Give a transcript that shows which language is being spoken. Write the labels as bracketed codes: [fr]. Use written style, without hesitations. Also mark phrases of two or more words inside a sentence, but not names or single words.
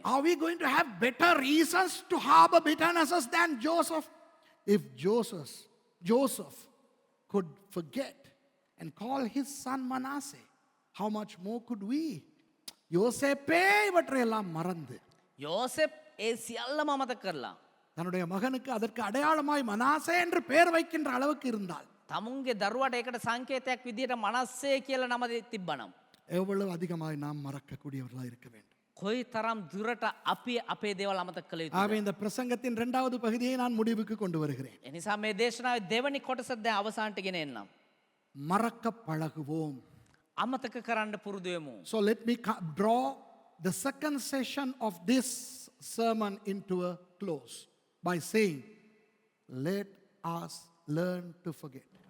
[en] Are we going to have better reasons to harbor bitternesses than Joseph? If Joseph could forget and call his son Manasseh, how much more could we? [ta] யோசேப்பே இவற்றையெல்லாம் மறந்து [si] யோசேப் ඒ සියල්ලම අමතක කරලා [ta] தன்னுடைய மகனுக்கு அதற்கு அடையாளமாய் மனாசே என்று பெயர் வைக்கின்ற அளவுக்கு இருந்தால் [si] තමුන්ගේ දරුවට ඒකට සංකේතයක් විදිහට මනස්සේ කියලා නම තිබ්බනම් [ta] எவ்வளவு அதிகமாய் நாம் மறக்கக்கூடியவர்களாக இருக்க வேண்டும். [si] කොයි තරම් දුරට අපි අපේ දේවල් අමතක කළ යුතුද? [ta] ஆகவே இந்த பிரசங்கத்தின் இரண்டாவது பகுதியை நான் முடிவுக்கு கொண்டு வருகிறேன். [si] එනිසා මේ දේශනාවේ දෙවනි කොටස දැන් අවසානට ගෙන එන්නම්. [ta] மறக்க பழகுவோம். [si] අමතක කරන්න පුරුදු වෙමු. [en] So let me draw the second session of this sermon into a close by saying, let us learn to forget.